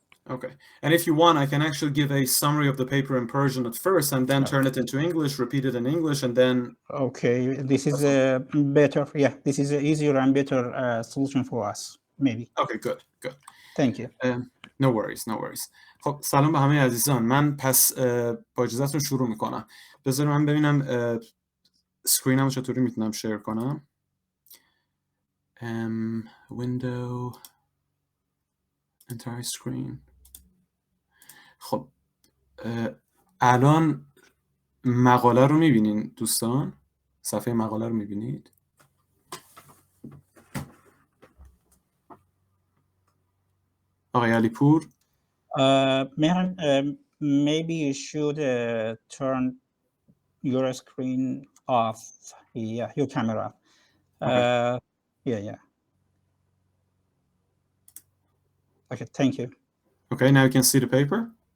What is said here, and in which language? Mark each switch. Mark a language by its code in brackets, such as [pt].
[en] Okay. And if you want, I can actually give a summary of the paper in Persian at first, and then turn it into English, repeat it in English, and then... Okay, this is better. Yeah, this is an easier and better solution for us, maybe. Okay, good. Thank you. No worries. [fa] خب سلام به همه عزیزان. من پس با اجازهتون شروع میکنم. بذار من ببینم سکرینم چطوری میتونم شیر کنم. [en] Window entire screen. [fa] خب الان مقاله رو میبینین دوستان؟ صفحه مقاله رو میبینید؟ آقای علیپور؟ [en] Mehran, maybe you should turn your screen off. Yeah, your camera. Okay. Yeah, yeah. Okay, thank you. Okay, now you can see the paper.